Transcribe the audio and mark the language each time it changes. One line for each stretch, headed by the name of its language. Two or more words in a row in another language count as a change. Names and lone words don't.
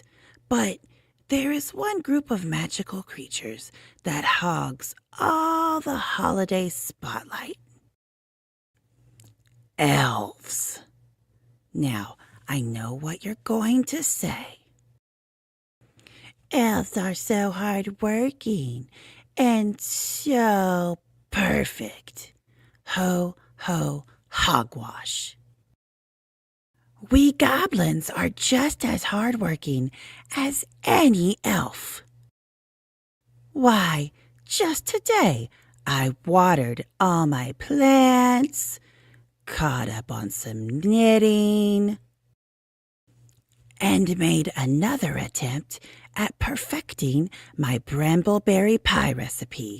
English: But there is one group of magical creatures that hogs all the holiday spotlight. Elves. Now, I know what you're going to say. Elves are so hardworking and so perfect. Ho, ho, hogwash. We goblins are just as hardworking as any elf. Why, just today I watered all my plants, caught up on some knitting, and made another attempt at perfecting my brambleberry pie recipe.